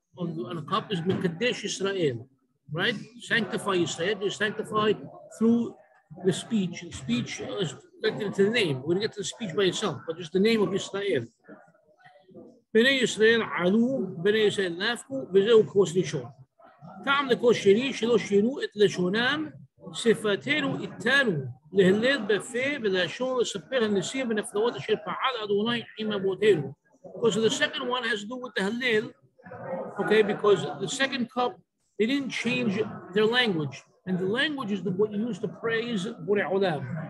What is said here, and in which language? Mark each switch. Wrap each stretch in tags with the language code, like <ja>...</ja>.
<en>on a cup is Mekadesh Israel, right? Sanctify Israel. You're sanctified through the speech. The speech is connected to the name. We're going to get to the speech by itself, but just the name of Israel.</en> <he>Bnei Israel עלו, בני ישראל נפקו, וזהו כוס ראשון. טעם לכוס שני שלא שינו את לשונם, שפתנו איתנו להלל בפה ולשון לספר הניסים ונפלאות אשר פעל אדוני עם אבותינו.</he> <en>Because the second one has to do with the Hallel, okay, because the second cup, they didn't change their language. And the language is what you use to praise Borei Olam.</en>